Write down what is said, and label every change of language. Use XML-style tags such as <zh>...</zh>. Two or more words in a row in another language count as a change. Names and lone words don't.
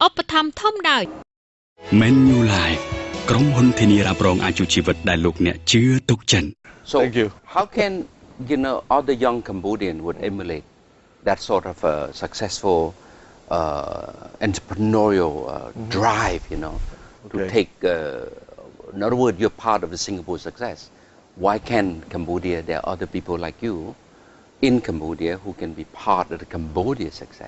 <km>ធម្មធំដោយ Manulife ក្រុមហ៊ុនធានារ៉ាប់រងអាយុជីវិតដែលលោកអ្នកជឿទុកចិត្ត</km> <en>So Thank you. how can other young Cambodian would emulate that sort of successful entrepreneurial drive, to Okay. take, in other words, you're part of the Singapore success. Why can Cambodia, there are other people like you in Cambodia who can be part of the Cambodia success?</en>